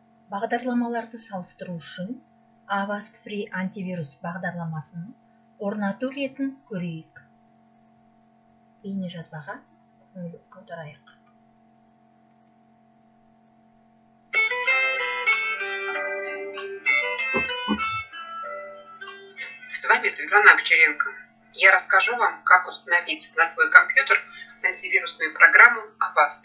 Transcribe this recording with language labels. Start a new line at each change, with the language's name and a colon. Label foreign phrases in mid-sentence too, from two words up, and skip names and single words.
Kazakh: Бағдарламаларды салыстыру үшін Avast Free антивирус бағдарламасын орнату ретін көрейік. Бейнежазбаға көңіл аударайық.
Russian: С вами Светлана Овчаренко. Я расскажу вам, как установить на свой компьютер антивирусную программу Avast.